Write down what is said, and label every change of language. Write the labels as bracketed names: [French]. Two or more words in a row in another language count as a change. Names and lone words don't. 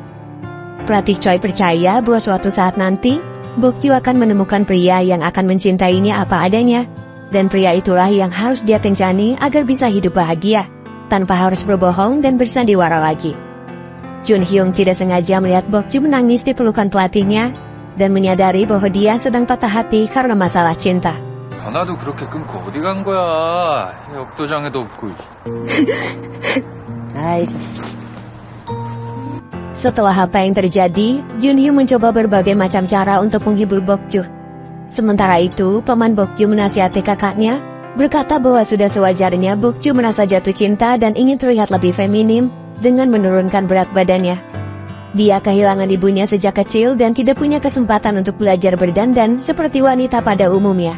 [Indonesian] Pelatih Choi percaya bahwa suatu saat nanti, Bokju akan menemukan pria yang akan mencintainya apa adanya, dan pria itulah yang harus dia kencani agar bisa hidup bahagia, tanpa harus berbohong dan bersandiwara lagi. Junhyung tidak sengaja melihat Bokju menangis di pelukan pelatihnya, dan menyadari bahwa dia sedang patah hati karena masalah cinta. [Korean] 전화도 그렇게 끊고 어디 간 거야? 역도장에도 없고. 아이, [Indonesian] Setelah apa yang terjadi, Junhyung mencoba berbagai macam cara untuk menghibur Bokju. Sementara itu, paman Bokju menasihati kakaknya, berkata bahwa sudah sewajarnya Bokju merasa jatuh cinta dan ingin terlihat lebih feminim dengan menurunkan berat badannya. Dia kehilangan ibunya sejak kecil dan tidak punya kesempatan untuk belajar berdandan seperti wanita pada umumnya.